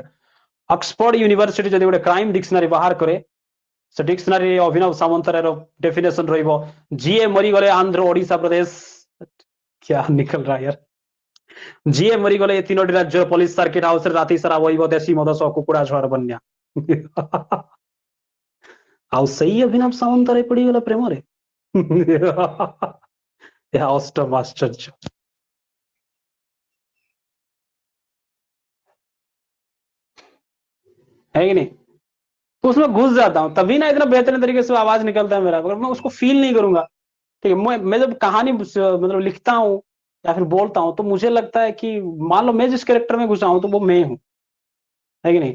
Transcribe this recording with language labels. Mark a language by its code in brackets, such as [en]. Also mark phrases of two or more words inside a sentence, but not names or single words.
[or] ଅକ୍ସଫୋର୍ଡ ୟୁନିଭର୍ସିଟି ଯେବେ ଗୋଟେ କ୍ରାଇମ ଡିକ୍ସନାରୀ ବାହାର କରେ, ସେ ଡିକ୍ସନାରୀ ଅଭିନବ ସାମନ୍ତରାୟର ଡେଫିନେସନ ରହିବ, ଜିଏ ମରିଗଲେ ଆନ୍ଧ୍ର ଓଡ଼ିଶା ପ୍ରଦେଶ, [hi] क्या निकल रहा है यार, [or] ଜିଏ ମରିଗଲେ ଏ ତିନୋଟି ରାଜ୍ୟ ପୋଲିସ ସର୍କିଟ ହାଉସ ରାତି ସାରା ବହି ଦେଶୀ ମଦ ସହ କୁକୁଡ଼ା ଛୁଆର ବନିଆ ଆଉ ସେଇ ଅଭିନବ ସାମନ୍ତରାୟ ପଡିଗଲା ପ୍ରେମରେ। ଏହା ଅଷ୍ଟମ ଆଶ୍ଚର୍ଯ୍ୟ। [hi] है कि नहीं? तो उसमें घुस जाता हूं, तभी ना इतना बेहतरीन तरीके से आवाज निकलता है मेरा। अगर मैं उसको फील नहीं करूंगा, ठीक है, मैं जब कहानी मतलब लिखता हूँ या फिर बोलता हूँ, तो मुझे लगता है कि मान लो मैं जिस कैरेक्टर में घुसा हूं तो वो मैं हूं, है कि नहीं?